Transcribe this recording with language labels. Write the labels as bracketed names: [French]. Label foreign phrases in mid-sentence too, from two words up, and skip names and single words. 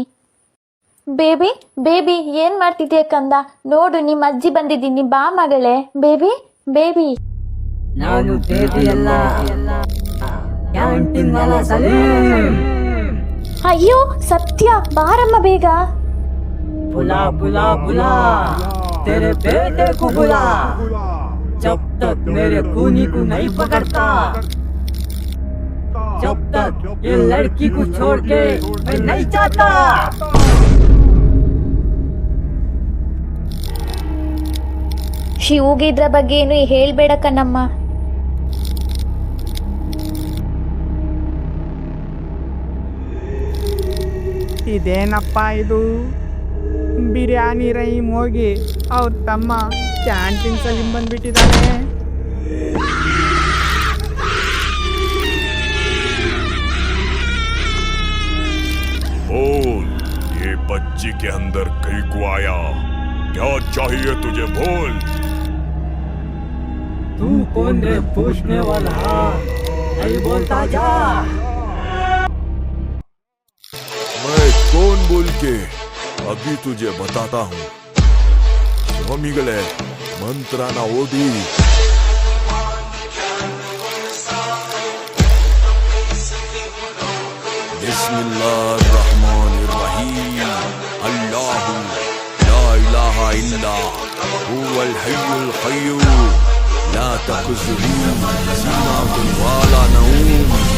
[Kannada] ಬೇಬಿ ಬೇಬಿ ಏನು ಮಾಡ್ತಿದ್ಯಾ ಕಂದ? ನೋಡು, ನಿಮ್ಮ ಅಜ್ಜಿ ಬಂದಿದ್ದೀನಿ, ಬಾ ಮಗಳೇ. ಬೇಬಿ ಬೇಬಿ. ನಾನು ಬೇಬಿ ಅಲ್ಲ, ಕ್ಯಾಂಟೀನ್ ವಾಲ ಸಲೀಂ. ಅಯ್ಯೋ ಸತ್ಯ, ಬಾರಮ್ಮ ಬೇಗ. [Hindi] बुला बुला बुला तेरे बेटे को बुला, जब तक मेरे खूनी को नहीं पकड़ता, जब तक ये लड़की को छोड़ के मैं नहीं जाता. [Kannada] ಶಿವುಗೆ ಇದ್ರ ಬಗ್ಗೆ ಏನು ಹೇಳ್ಬೇಡ ಕಣಮ್ಮ. ಇದೇನಪ್ಪ ಇದು? ಬಿರಿಯಾನಿ ರಹೀಮ್ ಹೋಗಿ ಅವ್ರ ತಮ್ಮ ಕ್ಯಾಂಟೀನ್ ಸಲೀಂ ಬಂದ್ಬಿಟ್ಟಿದ್ದಾನೆ. [Hindi] बोल, ये बच्ची के अंदर कहीं को आया? क्या चाहिए तुझे? बोल. तू कौन रे पूछने वाला? नहीं बोलता जा. मैं कौन बोल के अभी तुझे बताता हूँ. [Kannada] ಸ್ವಾಮಿಗಳೇ, ಮಂತ್ರನ ಓದಿ. [Arabic] بسم الله الرحمن الرحيم. الله لا إله إلا هو الحي القيوم لا تأخذه سنة ولا نوم.